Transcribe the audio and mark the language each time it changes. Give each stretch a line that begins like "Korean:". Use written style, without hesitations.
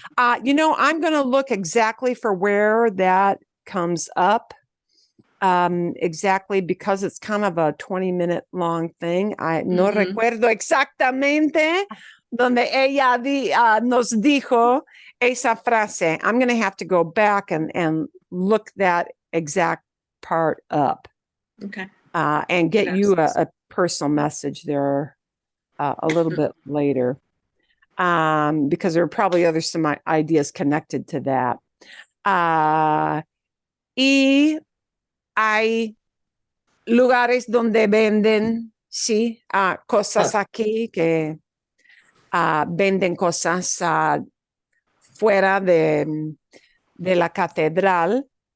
English: I'm going to look exactly for where that comes up. Exactly, because it's kind of a 20-minute long thing.
Spanish: No recuerdo exactamente donde ella nos dijo esa frase.
English: I'm going to have to go back and look that exact part up. Okay. And get you a personal message there a little bit later. Because there are probably some ideas connected to that.
Spanish: Y hay lugares donde venden, sí, cosas aquí que venden cosas fuera de la catedral.